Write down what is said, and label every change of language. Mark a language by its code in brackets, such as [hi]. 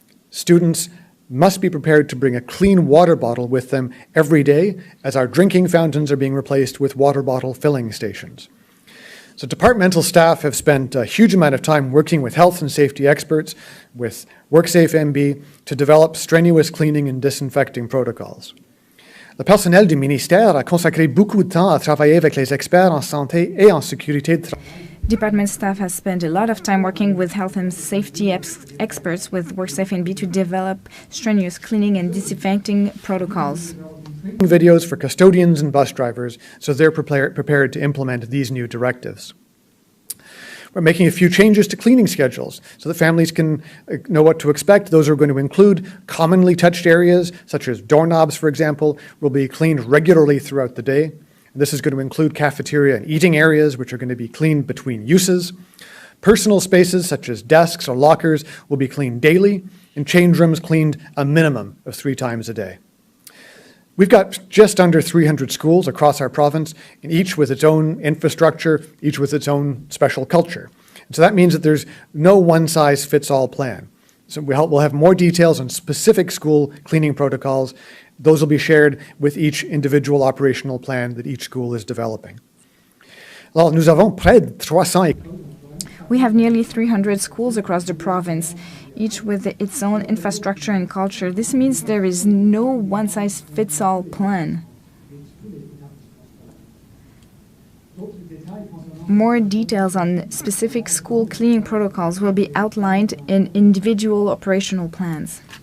[en] Students must be prepared to bring a clean water bottle with them every day, as our drinking fountains are being replaced with water bottle filling stations. So departmental staff have spent a huge amount of time working with health and safety experts, with WorkSafe MB, to develop strenuous cleaning and disinfecting protocols. [fr] Le personnel du ministère a consacré beaucoup de temps à travailler avec les experts en santé et en sécurité de travail. [en] Department staff has spent a lot of time working with health and safety experts with WorkSafe NB to develop strenuous cleaning and disinfecting protocols. Videos for custodians and bus drivers, so they're prepared to implement these new directives. We're making a few changes to cleaning schedules so that families can know what to expect. Those are going to include commonly touched areas, such as doorknobs, for example, will be cleaned regularly throughout the day. This is going to include cafeteria and eating areas, which are going to be cleaned between uses. Personal spaces, such as desks or lockers, will be cleaned daily, and change rooms cleaned a minimum of 3 times a day. We've got just under 300 schools across our province, and each with its own infrastructure, each with its own special culture. And so that means that there's no one-size-fits-all plan. So we'll have more details on specific school cleaning protocols. Those will be shared with each individual operational plan that each school is developing. [fr] Alors, nous avons près de 300 [en] We have nearly 300 schools across the province, each with its own infrastructure and culture. This means there is no one-size-fits-all plan. More details on specific school cleaning protocols will be outlined in individual operational plans.